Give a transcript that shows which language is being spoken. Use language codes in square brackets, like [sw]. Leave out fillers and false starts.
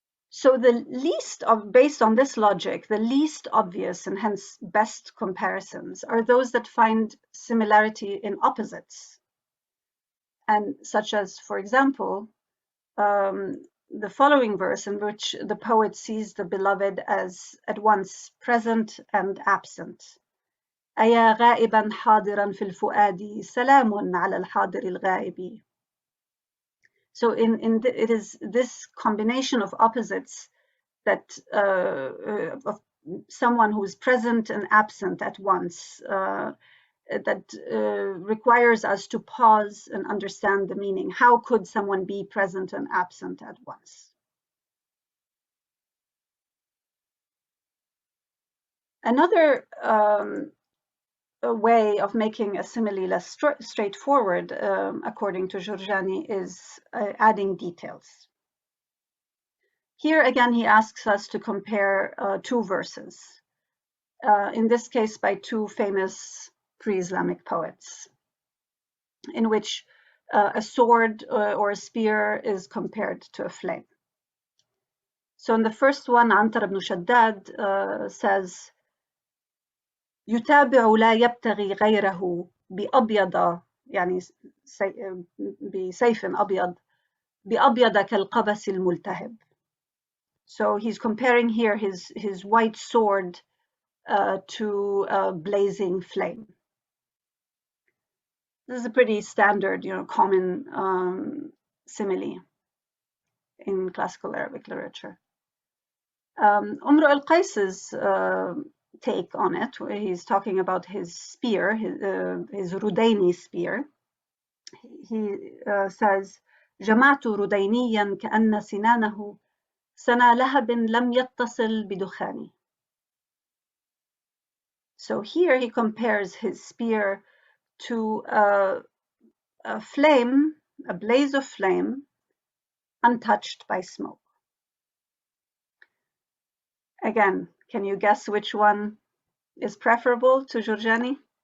[en] So the least of, based on this logic, the least obvious and hence best comparisons are those that find similarity in opposites, and such as, for example, the following verse, in which the poet sees the beloved as at once present and absent. [ar] أيا غائبا حاضرا في الفؤاد سلام على الحاضر الغائب. [en] So it is this combination of opposites that of someone who is present and absent at once that requires us to pause and understand the meaning. How could someone be present and absent at once? Another a way of making a simile less straightforward, according to Giorgiani, is adding details. Here again, he asks us to compare two verses, in this case by two famous pre-Islamic poets, in which a sword or a spear is compared to a flame. So in the first one, Antar ibn Shaddad says, [ar] يتابع لا يبتغي غيره بأبيض يعني بسيف أبيض بأبيض كالقبس الملتهب. [en] So he's comparing here his white sword to a blazing flame. This is a pretty standard, common simile in classical Arabic literature. Umru al-Qais's take on it, where he's talking about his spear, his Rudaini spear. He says, [ar] جمعت ردينيا كأن سنانه سنا لهب لم يتصل بدخاني. [en] So here he compares his spear to a flame, a blaze of flame, untouched by smoke. Again, can you guess which one is preferable to Giorgiani?